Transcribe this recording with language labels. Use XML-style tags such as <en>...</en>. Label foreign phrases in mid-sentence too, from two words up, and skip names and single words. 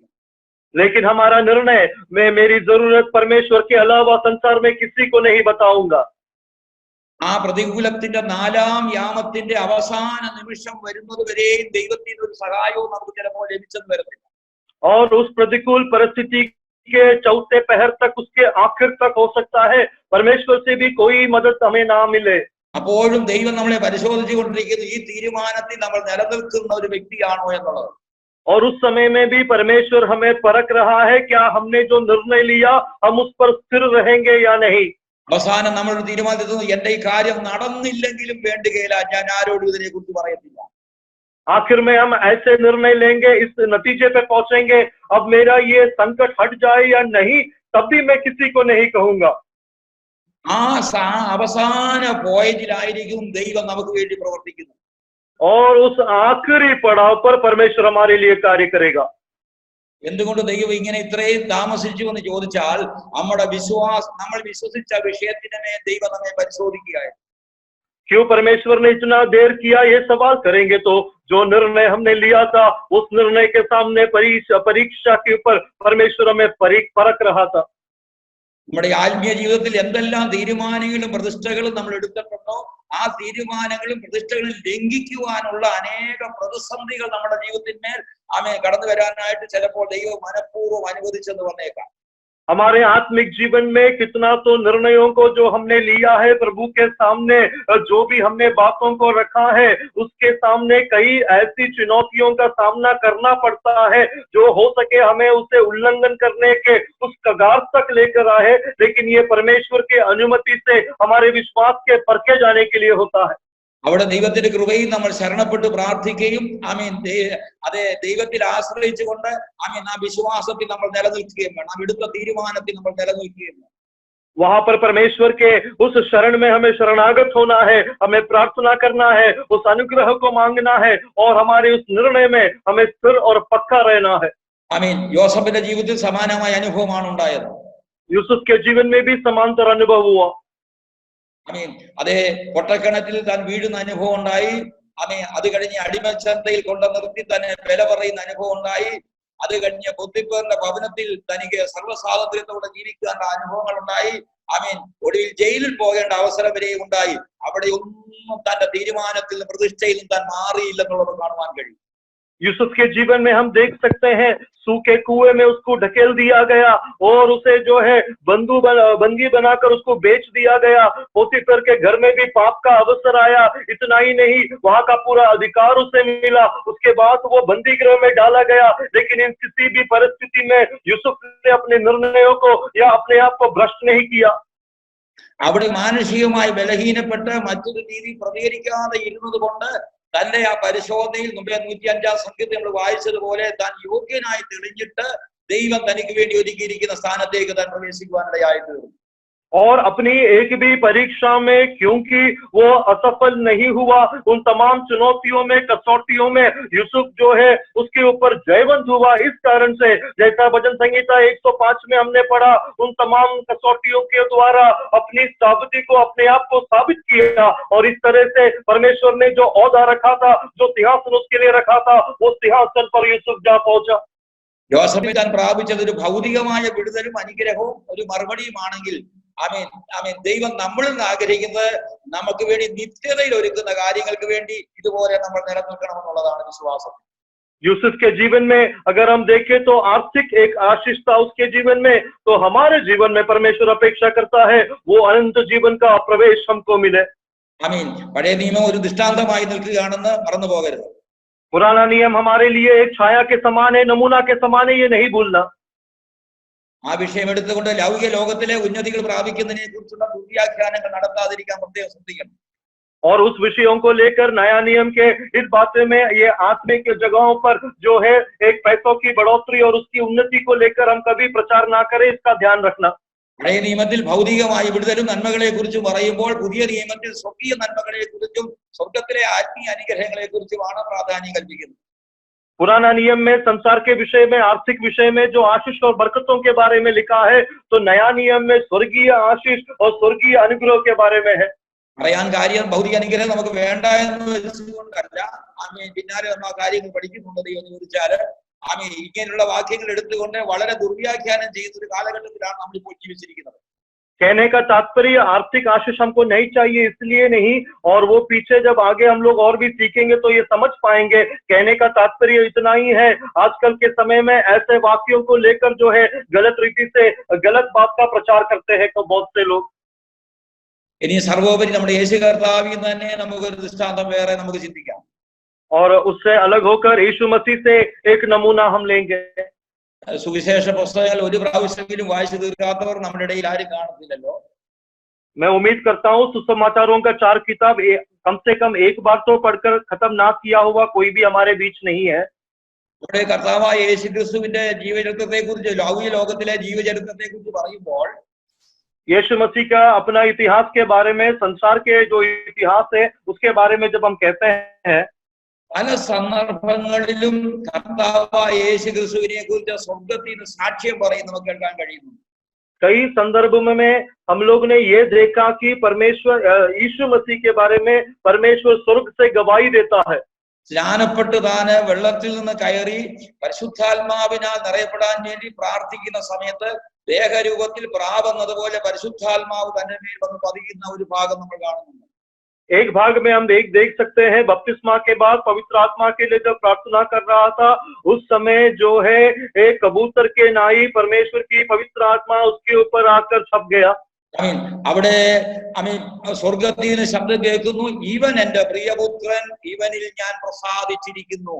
<hi>लेकिन हमारा निर्णय, मैं मेरी जरूरत परमेश्वर के अलावा संसार में किसी को नहीं बताऊंगा.</hi> <ml>ആ പ്രതികൂലത്തിന്റെ 4-ാം യാമത്തിന്റെ അവസാന നിമിഷം വരുന്നത് വരെയും ദൈവത്തിന്റെ ഒരു സഹായവും നമുക്ക് ചിലപ്പോൾ ലഭിച്ചെന്ന് വരത്തില്ല.</ml> <hi>और उस प्रतिकूल परिस्थिति के चौथे पहर तक, उसके आखिर तक हो सकता है परमेश्वर से भी कोई मदद हमें ना मिले.</hi> <ml>അപ്പോഴും ദൈവം നമ്മളെ പരിശോധിച്ചുകൊണ്ടിരിക്കുന്ന ഈ തീരുമാനത്തിൽ നമ്മൾ നിലനിൽക്കുന്ന ഒരു വ്യക്തിയാണോ എന്നുള്ളത്.</ml> <hi>और उस समय में भी परमेश्वर हमें परख रहा है, क्या हमने जो निर्णय लिया हम उस पर स्थिर रहेंगे या नहीं.</hi> <ml>അവസാനം നമ്മൾ തീരുമാനിച്ചത് എന്റെ ഈ കാര്യം നടന്നില്ലെങ്കിലും വേണ്ടുകയില്ല, ഞാൻ ആരോടും ഇതിനെ കുറിച്ച് പറയത്തില്ല.</ml> <hi>आखिर में हम ऐसे निर्णय लेंगे, इस नतीजे पे पहुंचेंगे, अब मेरा ये संकट हट जाए या नहीं, तब भी मैं किसी को नहीं कहूंगा.</hi> <ml>ആ അവസാന പോയിന്റിലായിരിക്കും ദൈവം നമുക്ക് വേണ്ടി പ്രവർത്തിക്കുന്നത്.</ml> <hi>और उस आखिरी पड़ाव पर परमेश्वर हमारे लिए कार्य करेगा.</hi> <ml>എന്തുകൊണ്ട് ദൈവം ഇങ്ങനെ ഇത്രയും താമസിച്ചു എന്ന് ചോദിച്ചാൽ, നമ്മുടെ നമ്മൾ വിശ്വസിച്ച വിഷയത്തിന് മേൽ ദൈവം നമ്മെ പരിശോധിക്കുകയായിരുന്നു.</ml> <hi>क्यों परमेश्वर ने इतना देर किया, ये सवाल करेंगे तो जो निर्णय हमने लिया था उस निर्णय के सामने परीक्षा के ऊपर परमेश्वर हमें परख रहा था.</hi> <ml>നമ്മുടെ ആത്മീയ ജീവിതത്തിൽ എന്തെല്ലാം തീരുമാനങ്ങളും പ്രതിഷ്ഠകളും നമ്മൾ എടുത്തിട്ടുണ്ടോ, ആ തീരുമാനങ്ങളും പ്രതിഷ്ഠകളും ലംഘിക്കുവാനുള്ള അനേക പ്രതിസന്ധികൾ നമ്മുടെ ജീവിതത്തിന്മേൽ കടന്നു വരാനായിട്ട് ചിലപ്പോൾ ദൈവം മനഃപൂർവ്വം അനുവദിച്ചെന്ന് വന്നേക്കാം.</ml> <hi>हमारे आत्मिक जीवन में कितना तो निर्णयों को जो हमने लिया है प्रभु के सामने, जो भी हमने बातों को रखा है उसके सामने कई ऐसी चुनौतियों का सामना करना पड़ता है जो हो सके हमें उसे उल्लंघन करने के उस कगार तक लेकर आए, लेकिन ये परमेश्वर के अनुमति से हमारे विश्वास के परखे जाने के लिए होता है.</hi> <ml>അവിടെ ദൈവത്തിന്റെ കൃപയിൽ നമ്മൾ ശരണപ്പെട്ട് പ്രാർത്ഥിക്കുകയും അതെ ദൈവത്തിൽ ആശ്രയിച്ചുകൊണ്ട് ആ വിശ്വാസത്തിൽ നമ്മൾ നിലനിൽക്കുകയും വേണം. നാം എടുത്ത തീരുമാനത്തിൽ നമ്മൾ നിലനിൽക്കുകയും വേണം.</ml> <hi>वहां पर परमेश्वर के उस शरण में हमें शरणागत होना है, हमें प्रार्थना करना है, उस अनुग्रह को मांगना है और हमारे उस निर्णय में हमें स्थिर और पक्का रहना है.</hi> <ml>യോസഫിന്റെ ജീവിതത്തിൽ സമാനമായ അനുഭവമാണ് ഉണ്ടായത്.</ml> <hi>यूसुफ के जीवन में भी समांतर अनुभव हुआ.</hi> <ml>അതേ പൊട്ടക്കിണറ്റിൽ താൻ വീഴുന്ന അനുഭവം ഉണ്ടായി. അത് കഴിഞ്ഞ് അടിമച്ചന്തയിൽ കൊണ്ടു നിർത്തി തന്നെ വില പറയുന്ന അനുഭവം ഉണ്ടായി. അത് കഴിഞ്ഞ് ബുദ്ധിപ്പേറിന്റെ ഭവനത്തിൽ തനിക്ക് സർവ്വസ്വാതന്ത്ര്യത്തോടെ ജീവിക്കേണ്ട അനുഭവങ്ങൾ ഉണ്ടായി. ഒടുവിൽ ജയിലിൽ പോകേണ്ട അവസരം വരെയും ഉണ്ടായി. അവിടെ ഒന്നും തന്റെ തീരുമാനത്തിൽ പ്രതിഷ്ഠയിൽ താൻ മാറിയില്ലെന്നുള്ളത് കാണുവാൻ കഴിയും.</ml> <hi>यूसुफ के जीवन में हम देख सकते हैं, सूखे कुएं में उसको ढकेल दिया गया और उसे जो है बंदी बनाकर उसको बेच दिया गया. पोतीफर के घर में भी पाप का अवसर आया. इतना ही नहीं, वहां का पूरा अधिकार उसे मिला. उसके बाद वो बंदी गृह में डाला गया. लेकिन इन किसी भी परिस्थिति में यूसुफ ने अपने निर्णयों को या अपने आप को भ्रष्ट नहीं किया.</hi> <ml>അവിടെ മാനുഷികമായി ബലഹീനപ്പെട്ട് മറ്റൊരു രീതി പ്രതികരിക്കാതെ ഇരുന്നത് കൊണ്ട് തന്റെ ആ പരിശോധനയിൽ 105-ാം സംഖ്യത്തിൽ നമ്മൾ വായിച്ചതുപോലെ താൻ യോഗ്യനായി തെളിഞ്ഞിട്ട് ദൈവം തനിക്ക് വേണ്ടി ഒരുക്കിയിരിക്കുന്ന സ്ഥാനത്തേക്ക് താൻ പ്രവേശിക്കുവാനിടയായി തീർന്നു.</ml> <hi>और अपनी एक भी परीक्षा में क्योंकि वो असफल नहीं हुआ, उन तमाम चुनौतियों में, कसौटियों में यूसुफ जो है उसके ऊपर जयवंत हुआ. इस कारण से जैसा भजन संहिता 105 में हमने पढ़ा, उन तमाम कसौटियों के द्वारा अपनी साबिती को, अपने आप को साबित किया और इस तरह से परमेश्वर ने जो औदा रखा था, जो सिंहासन उसके लिए रखा था, वो सिंहासन पर यूसुफ जा पहुंचा.</hi> <ml>യോസഫ് താൻ പ്രാപിച്ചത് ഒരു ഭൗതികമായ വിടുതലും അനുഗ്രഹവും ഒരു മറുപടിയുമാണെങ്കിൽ ദൈവം നമ്മളിൽ നിന്ന് ആഗ്രഹിക്കുന്നത് നമുക്ക് വേണ്ടി നിത്യതയിൽ ഒരുക്കുന്ന കാര്യങ്ങൾക്ക് വേണ്ടി ഇതുപോലെ നമ്മൾ നിലനിൽക്കണമെന്നുള്ളതാണ് വിശ്വാസം.</ml> <hi>यूसुफ के जीवन में अगर हम देखें तो आर्थिक एक आशीष था उसके जीवन में, तो हमारे जीवन में परमेश्वर अपेक्षा करता है वो अनंत जीवन का प्रवेश हमको मिले.</hi> <ml>പഴയ നിയമം ഒരു ദൃഷ്ടാന്തമായി നിൽക്കുകയാണെന്ന് മറന്നു പോകരുത്.</ml> <hi>पुराना नियम हमारे लिए एक छाया के समान है, नमूना के समान है, ये नहीं भूलना.</hi> <ml>ആ വിഷയം എടുത്തുകൊണ്ട് ലൗകിക ലോകത്തിലെ ഉന്നതികൾ പ്രാപിക്കുന്നതിനെ കുറിച്ചുള്ള ദുർവ്യാഖ്യാനങ്ങൾ നടത്താതിരിക്കാൻ പ്രത്യേകം ശ്രദ്ധിക്കണം.</ml> <hi>और उस विषयों को लेकर नया नियम के इस बात में ये आत्मिक जगहों पर जो है एक पैसों की बढ़ोतरी और उसकी उन्नति को लेकर हम कभी प्रचार ना करें, इसका ध्यान रखना.</hi> <ml>പഴയ നിയമത്തിൽ ഭൗതികമായ വിടുതലും നന്മകളെ കുറിച്ച് പറയുമ്പോൾ പുതിയ നിയമത്തിൽ സ്വർഗീയ നന്മകളെ കുറിച്ചും സ്വർഗത്തിലെ ആത്മീയ അനുഗ്രഹങ്ങളെ കുറിച്ചുമാണ് പ്രാധാന്യം കൽപ്പിക്കുന്നത്.</ml> <hi>पुराना नियम में संसार के विषय में, आर्थिक विषय में जो आशीष और बरकतों के बारे में लिखा है, तो नया नियम में स्वर्गीय आशीष और स्वर्गीय अनुग्रह के बारे में है.</hi> <ml>പറയാൻ കാര്യം ഭൗതിക അനുഗ്രഹം നമുക്ക് വേണ്ട എന്ന് വെച്ചുകൊണ്ടല്ല. ആമേൻ. പിന്നാലെ നമ്മൾ ആ കാര്യങ്ങൾ പഠിക്കുന്നുണ്ട് ദൈവം എന്ന് ചോദിച്ചാല് ആമേൻ. ഇങ്ങനെയുള്ള വാക്യങ്ങൾ എടുത്തുകൊണ്ട് വളരെ ദുർവ്യാഖ്യാനം ചെയ്യുന്ന ഒരു കാലഘട്ടത്തിലാണ് നമ്മൾ ഇപ്പോൾ ജീവിച്ചിരിക്കുന്നത്.</ml> <hi>कहने का तात्पर्य आर्थिक आशीष हमको नहीं चाहिए इसलिए नहीं, और वो पीछे जब आगे हम लोग और भी सीखेंगे तो ये समझ पाएंगे। कहने का तात्पर्य इतना ही है, आजकल के समय में ऐसे वाक्यों को लेकर जो है गलत रीति से गलत बात का प्रचार करते हैं तो बहुत से लोग।</hi> <ml>ഇനി സർവോപരി നമ്മുടെ യേശു കർത്താവിൽ തന്നെ നമുക്കൊരു ദൃഷ്ടാന്തം വേറെ നമുക്ക് ചിന്തിക്കാം.</ml> <hi>और उससे अलग होकर यीशु मसीह से एक नमूना हम लेंगे।</hi> <ml>സുവിശേഷ പുസ്തകങ്ങൾ ഒരു പ്രാവശ്യമെങ്കിലും വായിച്ചു തീർക്കാത്തവർ നമ്മുടെ ഇടയിൽ ആരും കാണത്തില്ലല്ലോ.</ml> <hi>मैं उम्मीद करता हूँ सुसमाचारों का 4 किताब कम से कम एक बार तो पढ़कर खत्म ना किया हुआ कोई भी हमारे बीच नहीं है।</hi> <ml>നമ്മുടെ കർത്താവായ യേശു ക്രിസ്തുവിന്റെ ജീവചരിത്രത്തെ കുറിച്ച് ലൗകിക ലോകത്തിലെ ജീവചരിത്രത്തെ കുറിച്ച് പറയുമ്പോൾ</ml> <hi>यीशु मसीह का अपना इतिहास के बारे में, संसार के जो इतिहास है उसके बारे में जब हम कहते हैं,</hi> <ml>പല സന്ദർഭങ്ങളിലും കർത്താവായ യേശു ക്രിസ്തുവിനെ കുറിച്ച് സ്വർഗ്ഗത്തിൽ നിന്ന് സാക്ഷ്യം പറയുന്നത് നമുക്ക് കേൾക്കാൻ കഴിയുന്നു.</ml> <hi>कई संदर्भों में हम लोग ने ये देखा कि परमेश्वर यीशु मसीह के बारे में परमेश्वर स्वर्ग से गवाही देता है।</hi> <ml>സ്നാനപ്പെട്ട് താന് വെള്ളത്തിൽ നിന്ന് കയറി പരിശുദ്ധാത്മാവിനാൽ നിറയപ്പെടാൻ വേണ്ടി പ്രാർത്ഥിക്കുന്ന സമയത്ത് ദേഹരൂപത്തിൽ പ്രാവെന്നതുപോലെ പരിശുദ്ധാത്മാവ് തന്റെ മേൽ വന്ന് പതിയുന്ന ഒരു ഭാഗം നമ്മൾ കാണുന്നുണ്ട്.</ml> <hi>एक भाग में हम देख सकते हैं बपतिस्मा के बाद पवित्र आत्मा के लिए जब प्रार्थना कर रहा था उस समय जो है एक कबूतर के नाई परमेश्वर की पवित्र आत्मा उसके ऊपर आकर छप गया।</hi> <ml>അവിടെ സ്വർഗത്തിൽ നിന്ന് ശബ്ദം കേൾക്കുന്നു, ഇവൻ എന്റെ പ്രിയപുത്രൻ, ഇവനിൽ ഞാൻ പ്രസാദിച്ചിരിക്കുന്നു.</ml>